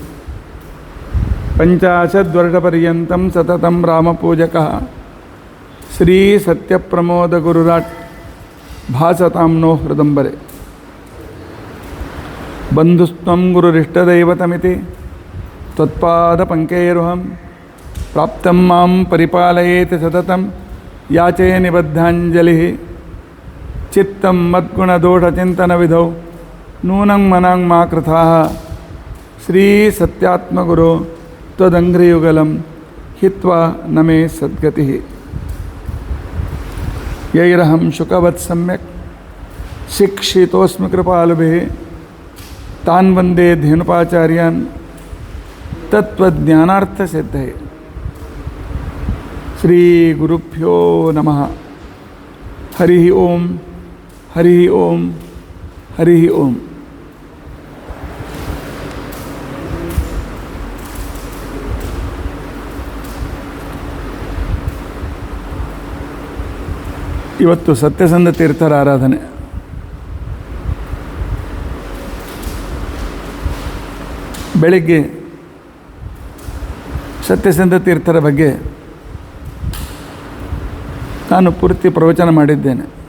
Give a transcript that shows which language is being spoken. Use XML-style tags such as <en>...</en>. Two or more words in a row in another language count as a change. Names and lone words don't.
<sa>पञ्चाशद्वर्षपर्यन्तं सततं रामपूजकः श्री सत्यप्रमोदगुरुराट् भासतां नो हृदम्बरे. बन्धुस्त्वं गुरुरिष्टदैवतमिति त्वत्पादपङ्कैरुहं प्राप्तं मां परिपालयेति सततं याचे निबद्धाञ्जलिः. चित्तं मद्गुणदोषचिन्तनविधौ नूनं मनां मा कृताः. श्री सत्यात्मगुरु त्वदङ्घ्रियुगलं हित्वा नमे सद्गतिः. यैरहं शुकवत् सम्यक् शिक्षितोस्मि कृपालुभिः तान् वन्दे धेनुपाचार्यान् तत्वज्ञानार्थसिद्धये. श्री गुरुभ्यो नमः. हरि ओं हरि ओं हरि ओं.</sa> <kn>ಇವತ್ತು ಸತ್ಯಸಂಧ ತೀರ್ಥರ ಆರಾಧನೆ. ಬೆಳಿಗ್ಗೆ ಸತ್ಯಸಂಧ ತೀರ್ಥರ ಬಗ್ಗೆ ನಾನು ಪೂರ್ತಿ ಪ್ರವಚನ ಮಾಡಿದ್ದೇನೆ.</kn>